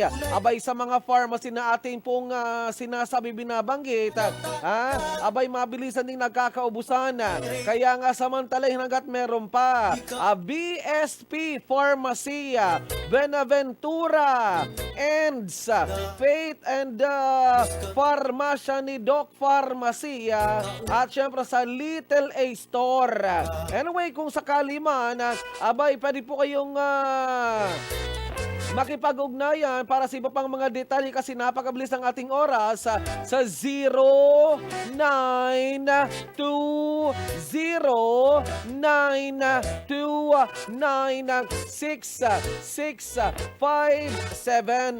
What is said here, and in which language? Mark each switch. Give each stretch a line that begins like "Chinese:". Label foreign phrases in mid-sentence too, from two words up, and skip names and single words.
Filipino: Abay sa mga pharmacy na ating pong sinasabi binabanggit, abay mabilisan ding nagkakaubusan. Kaya nga samantalahin hanggat meron pa. BSP Pharmacy, Benaventura, Ends, Faith and Pharmacia ni Doc Pharmacy, at syempre sa Little A Store. Anyway, kung sakali man, abay pwede po kayong makipag-ugnayan para sa iba pang mga detalye kasi napakabilis ang ating oras sa 0920-929-6657.